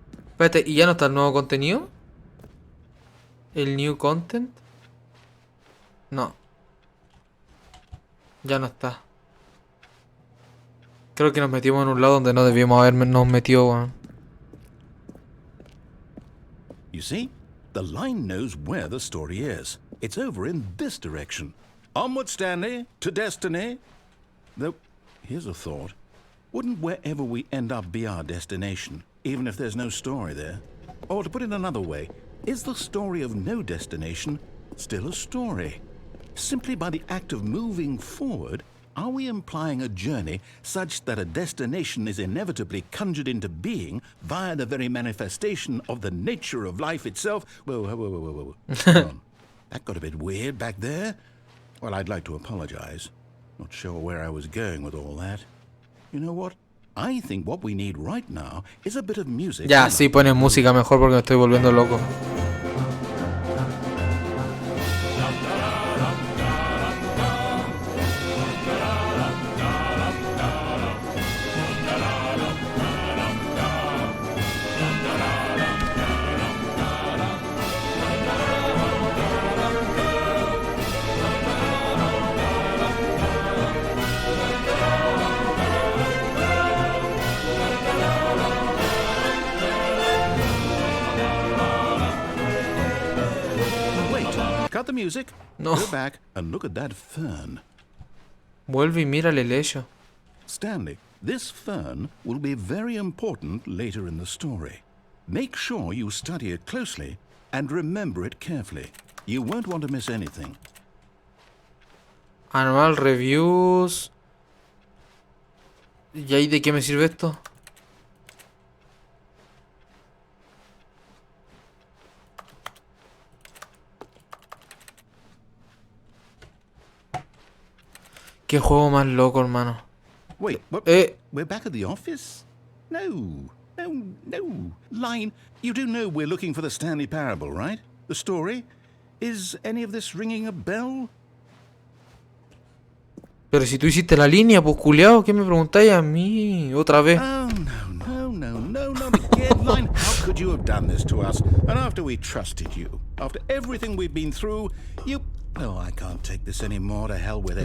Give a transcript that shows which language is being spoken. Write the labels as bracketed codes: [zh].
[es] Espérate, ¿y ya no está el nuevo contenido? ¿El new content? No. Ya no está. Creo que nos metimos en un lado donde no debíamos habernos metido, weón. [en] You see? The line knows where the story is. It's over in this direction. Onward, Stanley, to destiny. Though, here's a thought. Wouldn't wherever we end up be our destination, even if there's no story there? Or to put it another way, is the story of no destination still a story? Simply by the act of moving forward, are we implying a journey such that a destination is inevitably conjured into being via the very manifestation of the nature of life itself? Whoa. Hold on. That got a bit weird back there. Well, I'd like to apologize. Not sure where I was going with all that. You know what? I think what we need right now is a bit of music. [es] Ya, sí, pones música mejor porque me estoy volviendo loco. [en] the music. No. Go back and look at that fern. [es] Vuelve y mira el helecho. [en] Stanley, this fern will be very important later in the story. Make sure you study it closely and remember it carefully. You won't want to miss anything. Anual reviews. [es] ¿Y ahí de qué me sirve esto? Qué juego más loco, hermano. [en] Wait, what? We're back at the office? No. Line, you do know we're looking for the Stanley Parable, right? The story? Is any of this ringing a bell? [es] Pero si tú hiciste la línea, pues culiao, ¿qué me preguntáis a mí? Otra vez. [en] Oh, no, not again, Line. How could you have done this to us? And after we trusted you, after everything we've been through, you... Oh, I can't take this anymore, to hell with it.